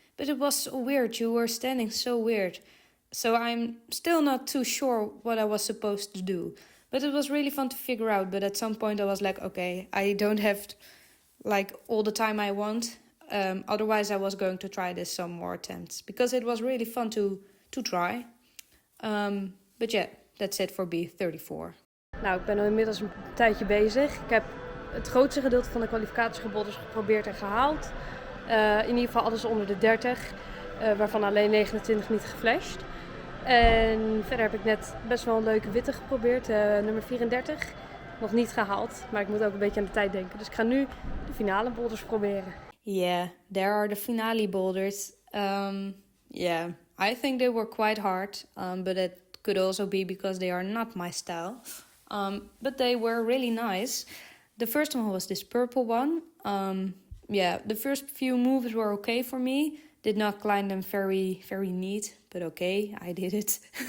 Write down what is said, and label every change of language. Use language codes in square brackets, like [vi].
[en] But it was so weird. You were standing so weird. So I'm still not too sure what I was supposed to do. But it was really fun to figure out. But at some point I was like, okay, I don't have all the time I want. Otherwise I was going to try this some more attempts. Because it was really fun to try. But yeah, that's it for B34. [nl] Nou, ik ben al inmiddels een tijdje bezig. Ik heb het grootste gedeelte van de kwalificatieboulders geprobeerd en gehaald. In ieder geval alles onder de 30. Waarvan alleen 29 niet geflasht. En verder heb ik net best wel een leuke witte geprobeerd. Nummer 34. Nog niet gehaald. Maar ik moet ook een beetje aan de tijd denken. Dus ik ga nu de finale boulders proberen. [en] Yeah, there are the finale boulders. I think they were quite hard. But it could also be because they are not my style. But they were really nice. The first one was this purple one. The first few moves were okay for me. Did not climb them very, very neat, but okay, I did it.